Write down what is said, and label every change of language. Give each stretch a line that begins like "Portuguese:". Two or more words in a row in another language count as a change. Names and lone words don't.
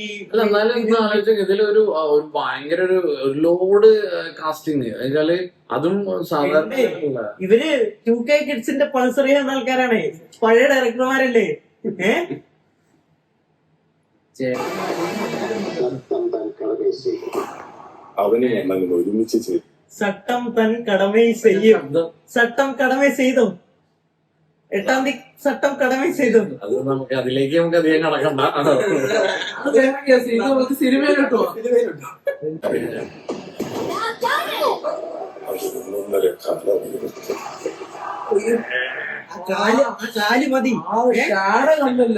Malayalam: അല്ല എന്നാലും ആലോചിച്ച ഇതിലൊരു ഭയങ്കര ഒരു ലോഡ് കാസ്റ്റിംഗ് വെച്ചാല് അതും സാധാരണ ഇവര് 2K കിഡ്സിന്റെ പൾസർ ചെയ്യുന്ന ആൾക്കാരാണ്, പഴയ ഡയറക്ടർമാരല്ലേ. അവനെ ഞങ്ങൾ ഒരുമിച്ച് ചെയ്തു.
Tamil: சட்டம் தன் கடமை செய்யும். சட்டம் கடமை செய்தோம். 8ஆம் തീയതി சட்டம் கடமை செய்தோம்.
Malayalam: അത് നമുക്ക് അതിലേക്ക് നമുക്ക് അധികം കടക്കണ്ട. സിനിമയിലോട്ടോ കാല് മതി, കണ്ടല്ലോ.